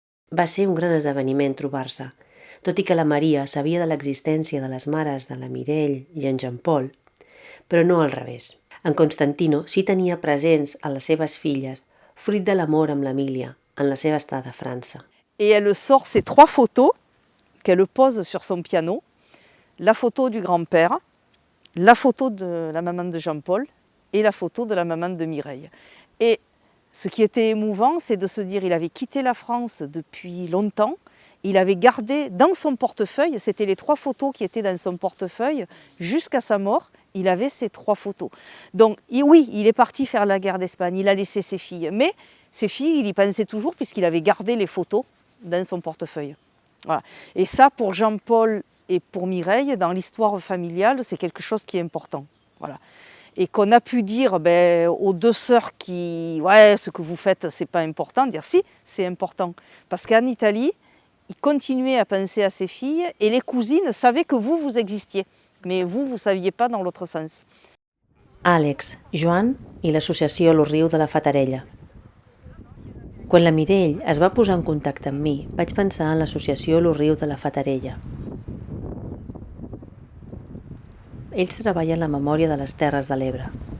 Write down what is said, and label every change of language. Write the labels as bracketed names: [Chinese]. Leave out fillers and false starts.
[Catalan] Va ser un gran esdeveniment trobar-se, tot i que la Maria sabia de l'existència de les mares de la Mireille i en Jean-Paul, però no al revés. En Constantino sí tenia presents a les seves filles, fruit de l'amor amb l'Emília, en la seva estada a França. [French] Et elle sort ces 3 photos qu'elle pose sur son piano, la photo du grand-père, la photo de la maman de Jean-Paul et la photo de la maman de Mireille. Et ce qui était émouvant, c'est de se dire qu'il avait quitté la France depuis longtemps, il avait gardé dans son portefeuille, c'était les 3 photos qui étaient dans son portefeuille jusqu'à sa mort, il avait ces 3 photos. Donc oui, il est parti faire la guerre d'Espagne, il a laissé ses filles. Mais ses filles, il y pensait toujours puisqu'il avait gardé les photos dans son portefeuille. Voilà. Et ça, pour Jean-Paul et pour Mireille, dans l'histoire familiale, c'est quelque chose qui est important. Voilà. Et qu'on a pu dire aux 2 sœurs qui, ouais, ce que vous faites, c'est pas important, dire si, c'est important. Parce qu'en Italie, il continuait à penser à ses filles et les cousines savaient que vous existiez. Mais vous ne saviez pas dans l'autre sens. [Catalan] Àlex, Joan i l'associació Lo Riu de la Fatarella. Quan la Mireille es va posar en contacte amb mi, vaig pensar en l'associació Lo Riu de la Fatarella. Ells treballen la memòria de les Terres de l'Ebre.